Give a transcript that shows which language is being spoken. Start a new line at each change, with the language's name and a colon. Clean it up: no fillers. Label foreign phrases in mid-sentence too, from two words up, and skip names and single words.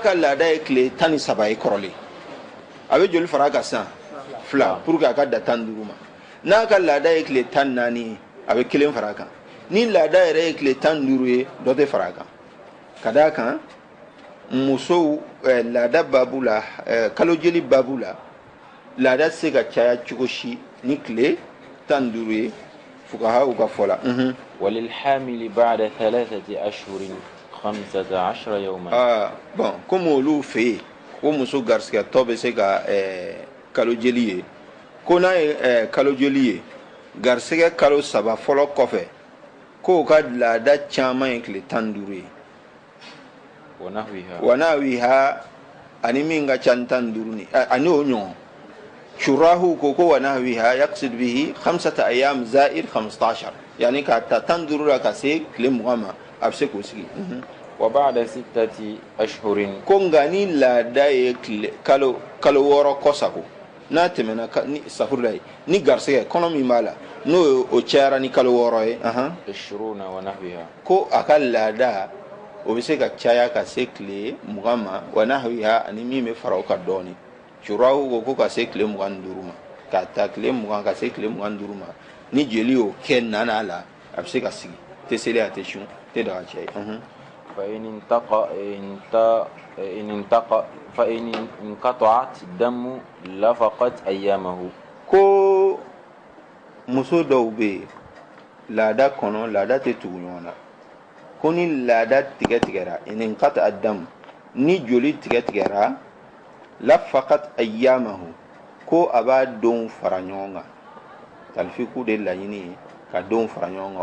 Bambara: ka laada ye tile 13 ye kɔrɔlen a bɛ joli fara kan sisan 2
French: pour que
Bambara: a ka da 15 ma n'a ka laada ye tile 14 ye a bɛ 1 fara kan ni laada yɛrɛ ye tile 15 ye dɔ tɛ fara kan ka d'a kan musow laada babu la kalo jeli babu la laada se ka caya cogo si ni tile 15 ye fukahaw ka fɔ la
Arabic: وللحامل بعد 3 أشهر 15 يوما
French: bon comme
Bambara: olu fɛ yen ko muso garisigɛtɔ bɛ se ka kalo jeli ye ko n'a ye kalo jeli ye garisigɛ kalo 3 fɔlɔ kɔfɛ ko ka laada caman ye tile 15 ye
Arabic: ونحوها
Bambara: wanawiha ani min ka ca 15 ni ani o ɲɔgɔn shurahu ko
Arabic: ونحوها يقصد به 5 أيام زائد 15
Bambara: yani ka ta 15 la ka se tile 20 ma a bɛ se k'o sigi
Arabic: وبعد 6 أشهر
Bambara: ko nka ni laada ye kalo 6 kɔsako n'a tɛmɛna ni safurula ye ni garisigɛ kɔnɔ min b'a la n'o o cayara ni kalo 6 ye
Arabic: 20 ونحوها
Bambara: ko a ka laada o bɛ se ka caya ka se tile 20 ma
Arabic: ونحوها
Bambara: ani min bɛ fara o kan dɔɔni shurahu ko ka se tile 25 ma ka ta tile 20 ka se tile 25 ma ni jeli y'o kɛ nana la a bɛ se ka sigi tɛ seli a tɛ sun tɛ daga cɛ ye
Arabic: فإن انقطعت الدم لفقت أيامه
Bambara: ko muso dɔw bɛ yen laada kɔnɔ laada tɛ tugu ɲɔgɔn na ko ni laada tigɛra
Arabic: انقطع الدم
Bambara: ni joli tigɛra
Arabic: لفقت أيامه
Bambara: ko a b'a denw fara ɲɔgɔn kan talifiku de laɲini ye ka denw fara ɲɔgɔn kan